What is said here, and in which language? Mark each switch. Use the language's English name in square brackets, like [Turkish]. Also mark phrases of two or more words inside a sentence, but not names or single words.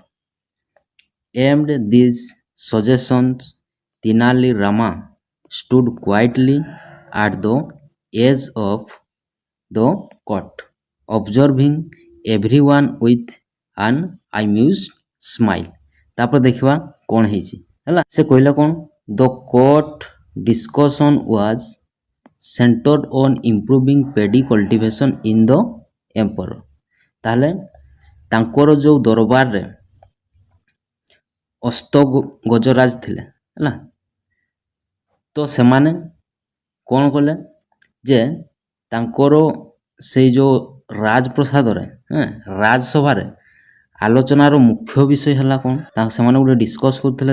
[English] Aimed these suggestions, Tenali Rama stood quietly at the edge of the court, observing everyone with an amused smile. [Odia] ତାପରେ ଦେଖିବା କ'ଣ ହେଇଛି ହେଲା। ସେ କହିଲା କ'ଣ, [English] The court discussion was centered on improving paddy cultivation in the empire. [Odia] ତାହେଲେ ତାଙ୍କର ଯେଉଁ ଦରବାରରେ ଅସ୍ତ ଗଜରାଜ ଥିଲେ ହେଲା, ତ ସେମାନେ କ'ଣ କଲେ ଯେ ତାଙ୍କର ସେଇ ଯେଉଁ ରାଜପ୍ରସାଦରେ ରାଜସଭାରେ ଆଲୋଚନାର ମୁଖ୍ୟ ବିଷୟ ହେଲା କ'ଣ, ସେମାନେ ଗୋଟେ ଡିସ୍କସ୍ କରୁଥିଲେ।